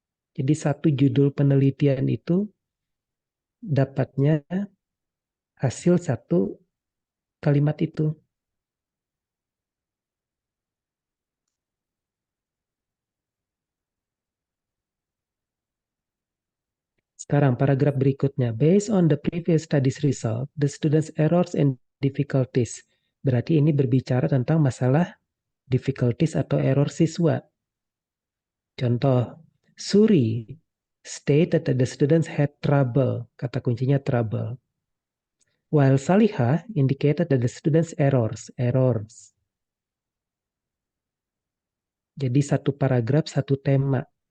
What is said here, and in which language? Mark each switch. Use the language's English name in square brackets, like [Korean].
[Indonesian] Jadi satu judul penelitian itu dapatnya hasil satu kalimat itu. Sekarang paragraf berikutnya. [English] Based on the previous studies result, the students' errors and difficulties. [Indonesian] Berarti ini berbicara tentang masalah difficulties atau error siswa. [English] Contoh, Suri stated that the students had trouble. [Indonesian] Kata kuncinya [English] trouble. While Salihah indicated that the students errors. [Indonesian] Jadi satu paragraf, satu tema.